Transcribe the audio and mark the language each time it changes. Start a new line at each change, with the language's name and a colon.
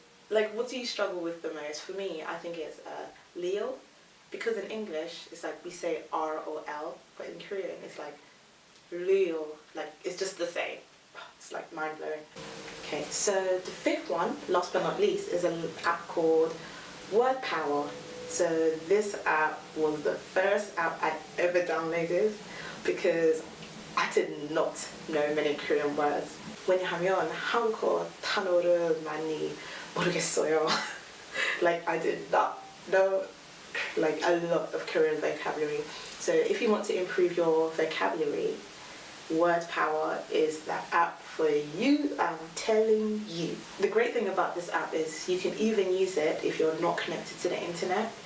English: Like, what do you struggle with the most? For me, I think it's Leo, because in English it's like we say R or L, but in Korean it's like Leo, like it's just the same. It's like mind blowing. Okay, so the fifth one, last but not least, is an app called WordPower. So this app was the first app I ever downloaded because I did not know many Korean words.
Korean: 왜냐하면 한국어 단어를 많이 모르겠어요.
English: Like, I did not know like a lot of Korean vocabulary. So if you want to improve your vocabulary, WordPower is the app for you, I'm telling you. The great thing about this app is you can even use it if you're not connected to the internet.